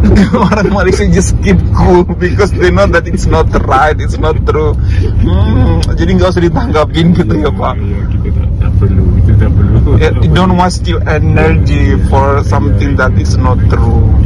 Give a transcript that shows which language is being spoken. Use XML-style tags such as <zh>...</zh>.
<en>Orang Malaysia just keep cool because they know that it's not right, it's not true.</en> <id>Jadi nggak usah ditanggapin gitu ya Pak. Iya, kita tak perlu, itu tak perlu.</id> <en>Don't waste your energy for something that is not true.</en>